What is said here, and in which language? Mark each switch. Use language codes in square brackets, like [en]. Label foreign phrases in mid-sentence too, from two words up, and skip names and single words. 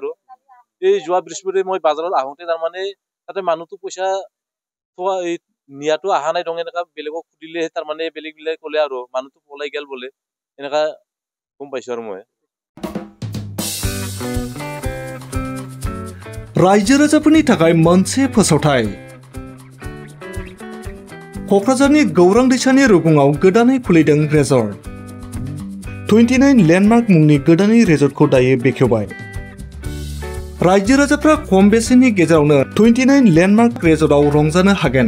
[as] আৰু এই যোৱা বৃহস্পতি মই বাজাৰত আহোঁতে তাৰমানে তাতে মানুহটো পইচা থোৱা নিয়াটো অহা নাই, এনেকা বেলেগক সুধিলে তাৰমানে বেলেগ ক'লে আৰু মানুহটো পলাই গেল বোলে, এনেকা গম পাইছো। আৰু মই [brx] रायजो राजाफोरनि थाखाय मोनसे फोसावथाय। क'क्राझारनि गौरां दैसानि रुगुङाव गोदानै खुलिदों रेजर्ट। 29 लेन्डमार्क मुंनि गोदानै रेजर्टखौ दायो बेखेवबाय। रायजो राजाफ्रा खम बेसेननि गेजेरावनो 29 लेन्डमार्क रेजर्टआव रंजानो हागोन।